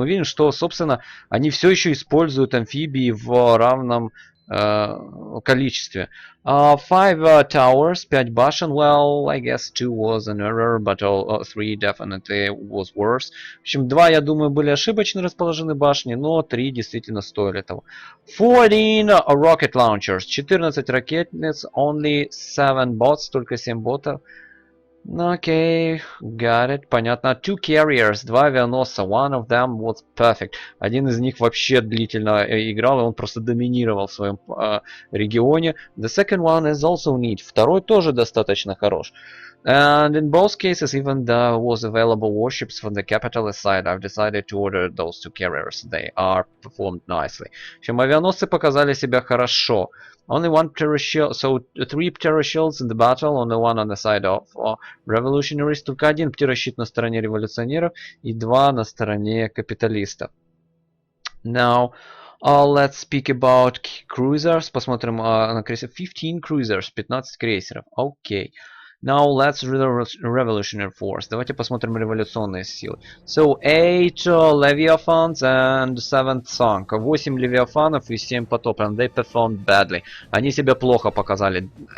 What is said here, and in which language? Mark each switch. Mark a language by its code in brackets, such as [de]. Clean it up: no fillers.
[ru] Мы видим, что, собственно, они все еще используют амфибии в равном количестве. [en] 5 towers, [ru] 5 башен. [en] Well, I guess 2 was an error, but 3 definitely was worse. [ru] В общем, 2, я думаю, были ошибочно расположены башни, но 3 действительно стоили того. [en] 14 rocket launchers, [ru] 14 ракетниц, [en] only 7 bots, [ru] только 7 ботов. [en] Окей, got it, понятно. 2 carriers, [ru] 2 авианосца, [en] one of them was perfect. [ru] Один из них вообще длительно играл, и он просто доминировал в своем регионе. [en] The second one is also neat. [ru] Второй тоже достаточно хорош. [en] And in both cases, even there was available warships from the capitalist side, I've decided to order those 2 carriers. They are performed nicely. [ru] В общем, авианосцы показали себя хорошо. [en] Only 1 pteroshield, so 3 pteroshields in the battle, only 1 on the side of revolutionaries. [ru] Только 1 птерощит на стороне революционеров и 2 на стороне капиталистов. [en] Now, let's speak about cruisers. [ru] Посмотрим на крейсер. [en] 15 cruisers, [ru] 15 крейсеров. Окей. [en] Now let's read the revolutionary force. [ru] Давайте посмотрим революционные силы. [en] So 8 Leviathans and 7 sunk. [ru] 8 Левиафанов и 7 потоплен. [en] They performed badly. [ru] Они себя плохо показали.